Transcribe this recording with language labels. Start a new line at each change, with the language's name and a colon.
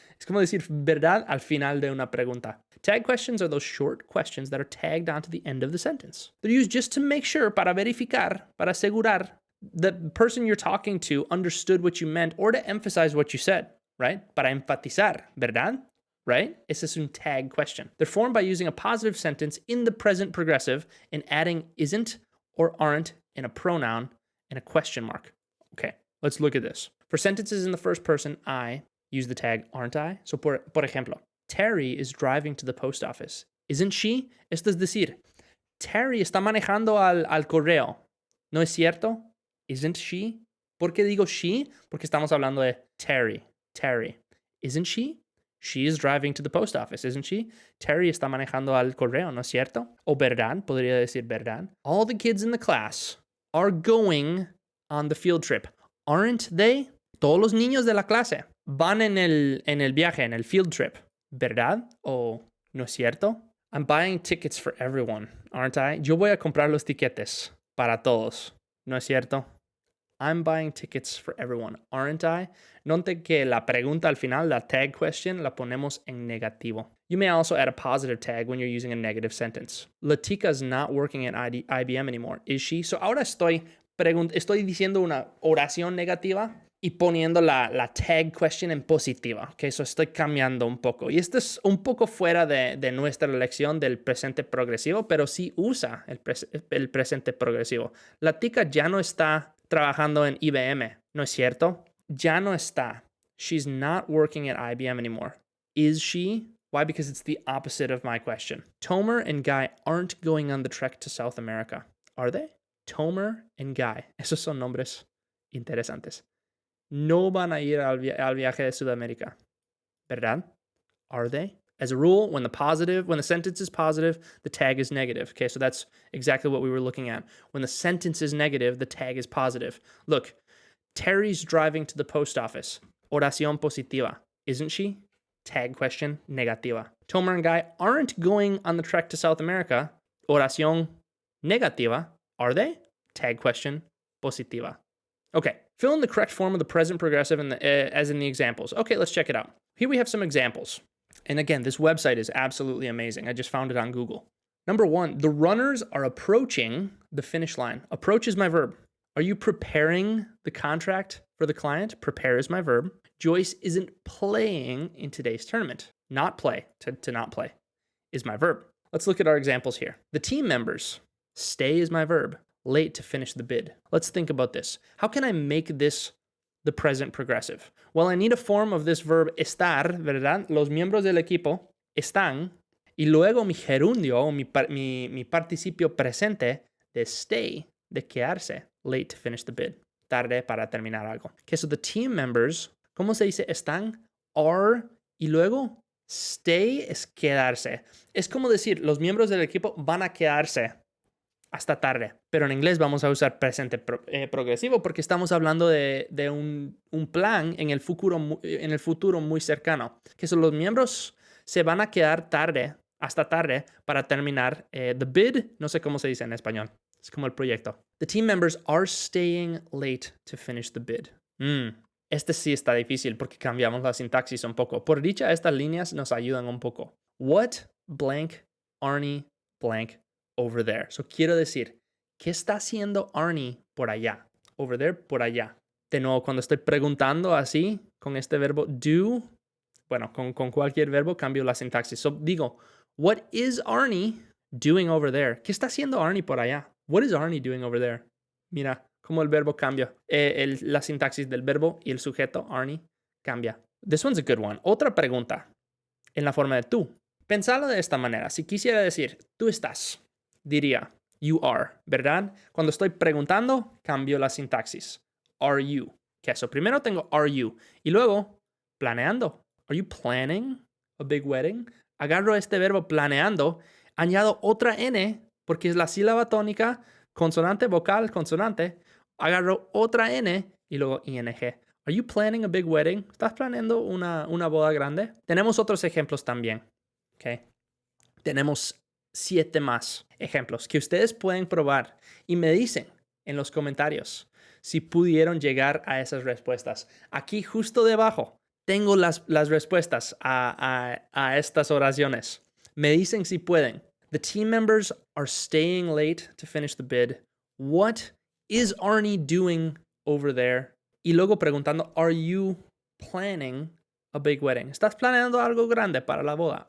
Spanish: Es como decir verdad al final de una pregunta.
English: Tag questions are those short questions that are tagged onto the end of the sentence. They're used just to make sure,
Spanish: para verificar, para asegurar,
English: the person you're talking to understood what you meant or to emphasize what you said, right?
Spanish: Para enfatizar, ¿verdad?
English: Right?
Spanish: Ese es un tag question.
English: They're formed by using a positive sentence in the present progressive and adding isn't or aren't in a pronoun and a question mark. Okay, let's look at this. For sentences in the first person, I use the tag aren't I. So,
Spanish: por ejemplo,
English: Terry is driving to the post office. Isn't she?
Spanish: Esto es decir, Terry está manejando al correo. ¿No es cierto?
English: Isn't she?
Spanish: ¿Por qué digo she? Porque estamos hablando de Terry. Terry.
English: Isn't she? She is driving to the post office, isn't she?
Spanish: Terry está manejando al correo, ¿no es cierto? O verdad, podría decir verdad.
English: All the kids in the class are going on the field trip. Aren't they?
Spanish: Todos los niños de la clase van en el viaje, en el
English: field trip.
Spanish: ¿Verdad? ¿O no es cierto?
English: I'm buying tickets for everyone, aren't I?
Spanish: Yo voy a comprar los tiquetes para todos. ¿No es cierto?
English: I'm buying tickets for everyone, aren't I?
Spanish: Note que la pregunta al final, la tag question, la ponemos en negativo.
English: You may also add a positive tag when you're using a negative sentence. Latika is not working at IBM anymore, is she?
Spanish: So ahora estoy diciendo una oración negativa y poniendo la tag question en positiva. Okay, so estoy cambiando un poco. Y esto es un poco fuera de nuestra lección del presente progresivo, pero sí usa el presente progresivo. Latika ya no está trabajando en IBM, ¿no es cierto? Ya no está.
English: She's not working at IBM anymore. Is she? Why? Because it's the opposite of my question. Tomer and Guy aren't going on the trek to South America. Are they? Tomer and Guy.
Spanish: Esos son nombres interesantes. No van a ir al viaje de Sudamérica. ¿Verdad?
English: Are they? As a rule, when the sentence is positive, the tag is negative. Okay, so that's exactly what we were looking at. When the sentence is negative, the tag is positive. Look, Terry's driving to the post office.
Spanish: Oración positiva.
English: Isn't she? Tag question, negativa. Tomer and Guy aren't going on the trek to South America.
Spanish: Oración negativa.
English: Are they? Tag question,
Spanish: positiva.
English: Okay, fill in the correct form of the present progressive as in the examples. Okay, let's check it out. Here we have some examples. And again, this website is absolutely amazing. I just found it on Google. Number 1, the runners are approaching the finish line. Approach is my verb. Are you preparing the contract for the client? Prepare is my verb. Joyce isn't playing in today's tournament. Not play, to not play, is my verb. Let's look at our examples here. The team members. Stay is my verb. Late to finish the bid. Let's think about this. How can I make this the present progressive? Well, I need a form of this verb estar,
Spanish: ¿verdad? Los miembros del equipo están. Y luego mi gerundio, o mi participio presente de stay, de quedarse.
English: Late to finish the bid.
Spanish: Tarde para terminar algo.
English: Okay, so the team members,
Spanish: ¿cómo se dice están? Are, y luego stay es quedarse. Es como decir, los miembros del equipo van a quedarse hasta tarde. Pero en inglés vamos a usar presente progresivo porque estamos hablando de un plan en el futuro muy cercano. Que son los miembros se van a quedar tarde, hasta tarde, para terminar the bid. No sé cómo se dice en español. Es como el proyecto.
English: The team members are staying late to finish the bid.
Spanish: Este sí está difícil porque cambiamos la sintaxis un poco. Por dicha, estas líneas nos ayudan un poco.
English: What blank Arnie blank over there.
Spanish: So quiero decir, ¿qué está haciendo Arnie por allá? Over there, por allá. De nuevo, cuando estoy preguntando así, con este verbo do, bueno, con cualquier verbo cambio la sintaxis.
English: So digo, what is Arnie doing over there?
Spanish: ¿Qué está haciendo Arnie por allá?
English: What is Arnie doing over there?
Spanish: Mira cómo el verbo cambia. La sintaxis del verbo y el sujeto, Arnie, cambia.
English: This one's a good one.
Spanish: Otra pregunta en la forma de tú. Pensalo de esta manera. Si quisiera decir, tú estás, diría, you are, ¿verdad? Cuando estoy preguntando, cambio la sintaxis.
English: Are you? Okay, so
Spanish: primero tengo
English: are you.
Spanish: Y luego, planeando.
English: Are you planning a big wedding?
Spanish: Agarro este verbo planeando, añado otra N, porque es la sílaba tónica, consonante, vocal, consonante. Agarro otra N y luego ING.
English: Are you planning a big wedding?
Spanish: ¿Estás planeando una boda grande? Tenemos otros ejemplos también. Okay. Tenemos 7 más ejemplos que ustedes pueden probar y me dicen en los comentarios si pudieron llegar a esas respuestas. Aquí justo debajo tengo las respuestas a estas oraciones. Me dicen si pueden.
English: The team members are staying late to finish the bid. What is Arnie doing over there?
Spanish: Y luego preguntando,
English: are you planning a big wedding?
Spanish: ¿Estás planeando algo grande para la boda?